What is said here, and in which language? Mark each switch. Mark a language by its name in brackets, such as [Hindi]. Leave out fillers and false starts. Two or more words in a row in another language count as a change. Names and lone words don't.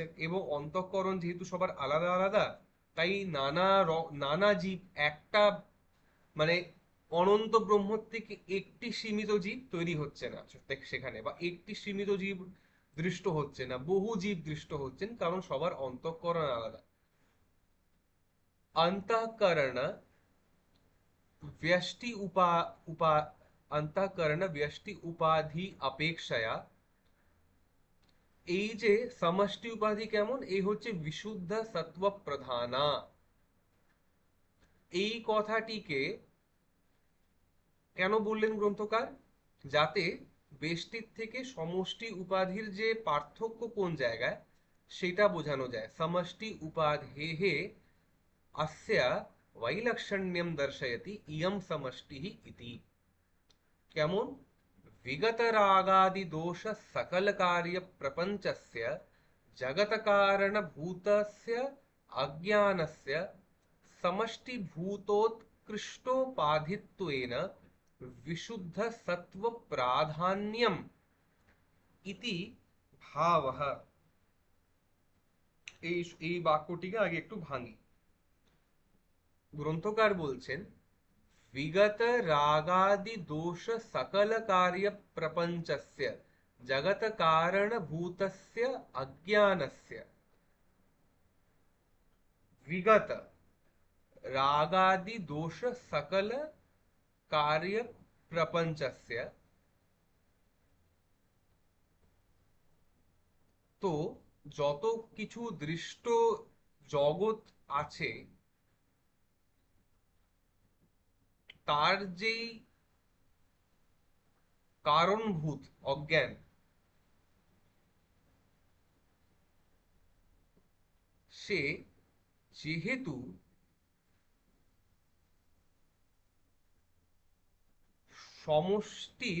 [Bangla] এবং অন্তঃকরণ যেহেতু সবার আলাদা আলাদা, তাই নানা জীব, একটা মানে অনন্ত ব্রহ্ম থেকে একটি সীমিত জীব তৈরি হচ্ছে না সেখানে, বা একটি সীমিত জীব দৃষ্ট হচ্ছে না, বহু জীব দৃষ্ট হচ্ছেন, কারণ সবার অন্তঃকরণ আলাদা। [Sanskrit] अंतःकरण व्यष्टि उपा उपा अंतःकरण व्यष्टि उपाधि अपेक्षया [Bangla] এই যে সমষ্টি উপাধি কেমন, এই হচ্ছে [Sanskrit] বিশুদ্ধ সত্ত্ব প্রধানা। [Bangla] এই কথাটিকে কেন বললেন গ্রন্থকার? যাতে বেষ্টির থেকে সমষ্টি উপাধির যে পার্থক্য কোন জায়গায় সেটা বোঝানো যায়। [Sanskrit] সমষ্টি উপাধেः अस्य वैलक्षण्यं दर्शयति इयं समष्टिः इति। [Bangla] केमन? [Sanskrit] विगतरागादिदोष सकलकार्यप्रपञ्चस्य जगत्कारणभूतस्य अज्ञानस्य समष्टिभूतोत्कृष्टोपाधित्वेन विशुद्धसत्त्वप्राधान्यम् इति भावः। [Bangla] এই বাক্যটিকে আগে একটু ভাঙি। গ্রন্থকার বলছেন [Sanskrit] विगत रागादि दोष सकल कार्य प्रपंचस्य [Bangla] जगत कारण भूतस्य अज्ञानस्य विगत रागादि दोष सकल कार्य प्रपंचस्य। তো যত কিছু দৃষ্ট জগৎ আছে তার যেই কারণভূত অজ্ঞান, সে যেহেতু সমষ্টির